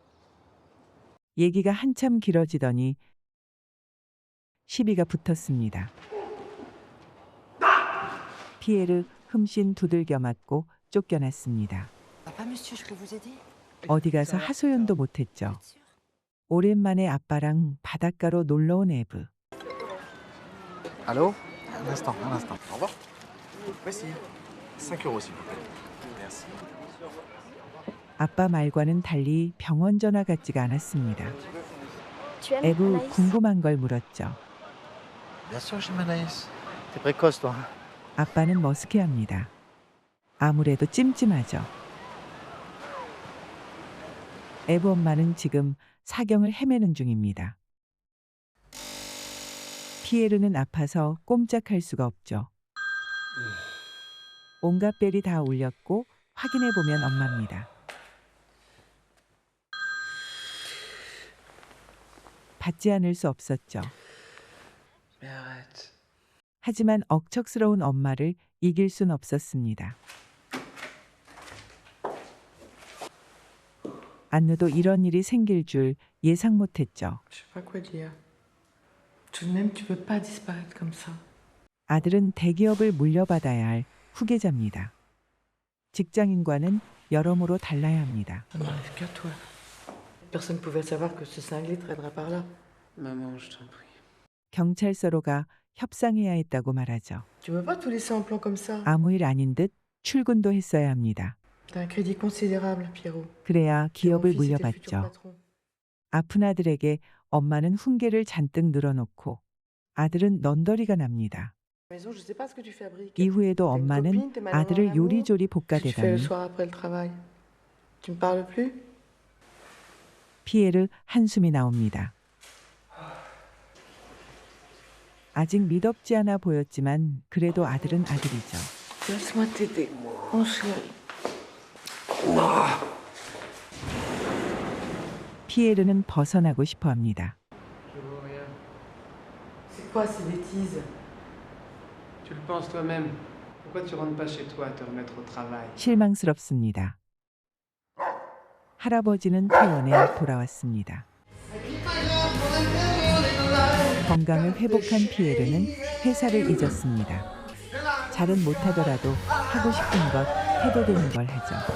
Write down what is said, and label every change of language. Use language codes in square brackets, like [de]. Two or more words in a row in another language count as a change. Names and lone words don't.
[ko] 얘기가 한참 길어지더니 시비가 붙었습니다. 피에르 흠씬 두들겨 맞고 쫓겨났습니다. 어디 가서 하소연도 못했죠. 오랜만에 아빠랑 바닷가로 놀러온 에브. [fr] Allô? Un instant. Au revoir. Voici. 5 euros, s'il vous plaît. Merci. [ko] 아빠 말과는 달리 병원 전화 같지가 않았습니다. [fr] Tu aimes 에브 Anaïs? [ko] 궁금한 걸 물었죠. [fr] Bien sûr, j'aime Anaïs. T'es précoce, toi. [ko] 아빠는 머쓱해합니다. 아무래도 찜찜하죠. 에브 엄마는 지금 사경을 헤매는 중입니다. 피에르는 아파서 꼼짝할 수가 없죠. 온갖 벨이 다 울렸고 확인해보면 엄마입니다. 받지 않을 수 없었죠. 하지만 억척스러운 엄마를 이길 순 없었습니다. 안느도 이런 일이 생길 줄 예상 못했죠. [fr] Je sais pas quoi dire. Tout de même, tu peux pas disparaître comme ça. [ko] 아들은 대기업을 물려받아야 할 후계자입니다. 직장인과는 여러모로 달라야 합니다. [fr] Ça n'arrive qu'à toi. Personne pouvait savoir que ce cinglé traînerait par là. Maman, je t'en prie. [ko] 경찰서로 가 협상해야 했다고 말하죠. [fr] Tu peux pas tout laisser en plan comme ça. [ko] 아무 일 아닌 듯 출근도 했어야 합니다. [fr] T'as un crédit considérable, Pierrot. [ko] 그래야 기업을 [fr] Mon fils était le futur [ko] 물려받죠. [fr] patron. [ko] 아픈 아들에게 엄마는 훈계를 잔뜩 늘어놓고 아들은 넌더리가 납니다. [fr] Maison, je sais pas ce que tu fabriques. [ko] 이후에도 [fr] T'as une [ko] 엄마는 [fr] copine, t'es malin dans [ko] 아들을 [fr] l'amour. [ko] 요리조리 [fr] Qu'est-ce que tu fais le [ko] 볶아대다니 [fr] soir après le travail? Tu me parles plus? [ko] 피에르 한숨이 나옵니다. 아직 미덥지 않아 보였지만 그래도 아들은 아들이죠. [fr] Laisse-moi t'aider, mon chéri. [ko] 피에르는 벗어나고 싶어 합니다. [fr] Je vois rien. C'est quoi ces bêtises? Tu le penses toi-même. Pourquoi tu rentres pas chez toi à te remettre au travail? [ko] 실망스럽습니다. 할아버지는 퇴원해 돌아왔습니다. 건강을 회복한 피에르는 회사를 잊었습니다. 잘은 못하더라도 하고 싶은 것 해도 되는 걸 하죠.